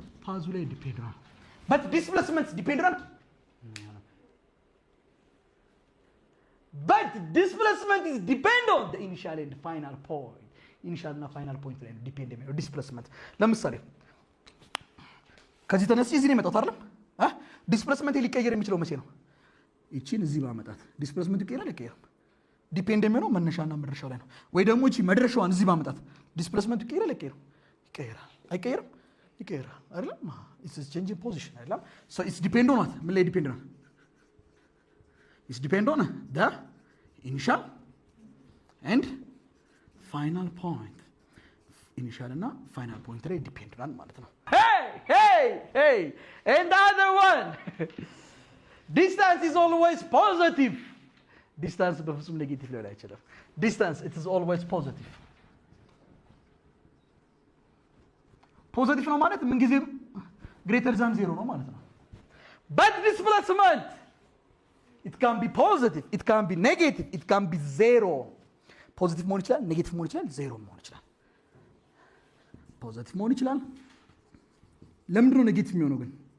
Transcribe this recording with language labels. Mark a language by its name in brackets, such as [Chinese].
[Amharic] ፓዙ ላይ ዲፔንድ ነው። [English] but displacement depend on but displacement is depend on the initial and final point. [Amharic] initial እና final point ላይ ዲፔንድ የሚሆነው ዲስፕሌስመንት። ለምሳሌ ከዚህ ተነስቼ እዚህ ነው የመጣሁት አይደል? ዲስፕሌስመንት ሊቀየር የሚችለው መቼ ነው? እቺን እዚህ ባመጣት ዲስፕሌስመንት ይቀየራል አይቀየርም? ዲፔንድ የሚሆነው መነሻና መድረሻው ላይ ነው። ወይ ደግሞ እቺ መድረሻዋን እዚህ ባመጣት ዲስፕሌስመንት ይቀየራል አይቀየርም? ይቀየራል። አይቀየርም? ይቀየራል አይደል? [English] it's changing position አይደል? so it's depend on what? [Amharic] ምን ላይ ዲፔንድ ነው? [English] it's depend on the initial and final point. initial እና final point [Amharic] ላይ ዲፔንድ ነው ማለት ነው። [English] hey and the other one distance is always positive. distance [Amharic] በፍጹም ኔጌቲቭ ሊሆን አይችልም። [English] distance it is always positive. [Amharic] ፖዚቲቭ ነው ማለት ምን ጊዜም [English] greater than 0 ነው ማለት ነው። but displacement it can be positive, it can be negative, it can be 0. [Amharic] ፖዚቲቭ መሆን ይችላል፣ ኔጌቲቭ መሆን ይችላል፣ 0 መሆን ይችላል። ፖዚቲቭ መሆን ይችላል። ለምንድን ነው ኔጌቲቭ የሚሆነው ግን?